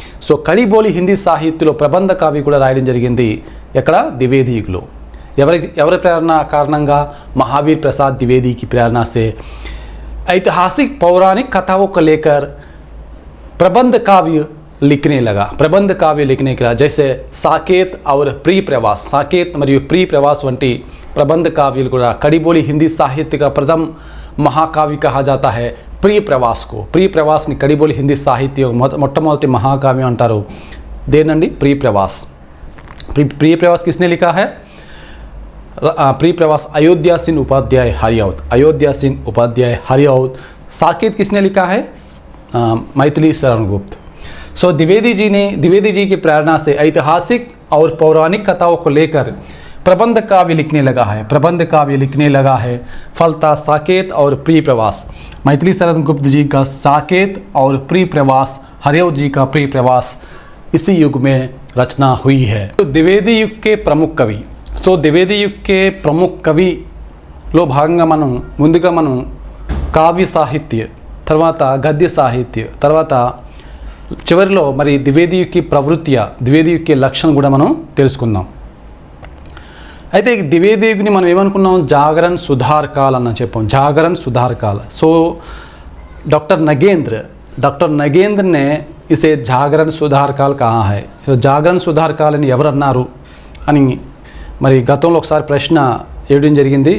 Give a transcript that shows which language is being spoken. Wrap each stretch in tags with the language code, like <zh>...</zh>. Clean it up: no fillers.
<te>So కడిబోలి Hindi సాహిత్యంలో ప్రబంధ కావ్య కూడా రాయడం జరిగింది. ఎక్కడ? द्विवेदी యుగంలో. ఎవరి ప్రేరణ కారణంగా?</te> <hi>महावीर प्रसाद द्विवेदी की प्रेरणा से ऐतिहासिक पौराणिक कथाओं को लेकर प्रबंध काव्य लिखने लगा. प्रबंध काव्य लिखने के लिए जैसे साकेत और प्रिय प्रवास, साकेत మరియు प्रिय प्रवास వంటి प्रबंध काव्य కూడా कड़ीबोली हिंदी साहित्य का प्रथम महाकाव्य कहा जाता है. प्रिय प्रवास को, प्रिय प्रवास ని कड़ीबोली हिंदी साहित्य</hi> <te>మొట్టమొదటి మహాకావ్యం అంటారు. దేనండి? प्रिय प्रवास.</te> <hi>प्रिय प्रवास किसने लिखा है? प्रिय प्रवास अयोध्या सिंह उपाध्याय हरिऔध, अयोध्या सिंह उपाध्याय हरिऔध. साकेत किसने लिखा है? मैथिली शरण गुप्त. सो द्विवेदी जी की प्रेरणा से ऐतिहासिक और पौराणिक कथाओं को लेकर प्रबंध काव्य लिखने लगा है. प्रबंध काव्य लिखने लगा है. फलता साकेत और प्रिय प्रवास. मैथिली शरण गुप्त जी का साकेत और प्रिय प्रवास, हरिऔध जी का प्रिय प्रवास इसी युग में रचना हुई है. तो द्विवेदी युग के प्रमुख कवि.</hi> <te>సో ద్వివేది యుగ్ కే ప్రముఖ కవిలో భాగంగా ముందుగా మనం కావ్య సాహిత్య, తర్వాత గద్య సాహిత్య, తర్వాత చివరిలో మరి ద్వివేది యుగ్ కి ప్రవృత్తి, ద్వివేది యుగ్ కి లక్షణం కూడా మనం తెలుసుకుందాం. అయితే ద్వివేది యుగ్ని మనం ఏమనుకున్నాం? జాగరణ సుధార్ కాల్ అన్న చెప్పాం. జాగరణ Sudhar call.</te> <hi>So doctor Nagendra ने इसे जागरण सुधार काल कहा है.</hi> <te>जागरण सुधार काल అని ఎవరు అన్నారు అని మరి గతంలో ఒకసారి ప్రశ్న వేయడం జరిగింది.</te>